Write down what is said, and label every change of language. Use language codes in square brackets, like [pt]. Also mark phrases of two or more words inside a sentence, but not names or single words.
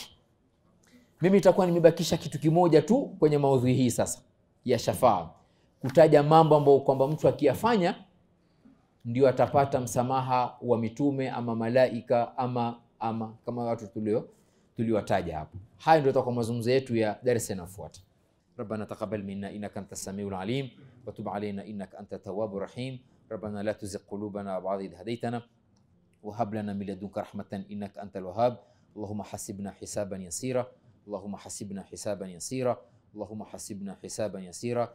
[sw] Mimi nitakuwa nimebakisha kitu kimoja tu kwenye maudhui hii sasa ya shafaa, kutaja mambo ambayo kwamba mtu akiyafanya ndio atapata msamaha wa mitume ama malaika ama kama watu tuliowataja hapo. Haya ndio tutakuwa mazungumzo yetu ya darasa inayofuata. [ar] ربنا تقبل منا إنك أنت السميع العليم وتب علينا إنك أنت التواب الرحيم. ربنا لا تزغ قلوبنا بعد إذ هديتنا وهب لنا من لدنك رحمة إنك أنت الوهاب. اللهم حسبنا حسابا يسيرا، اللهم حسبنا حسابا يسيرا، اللهم حسبنا حسابا يسيرا.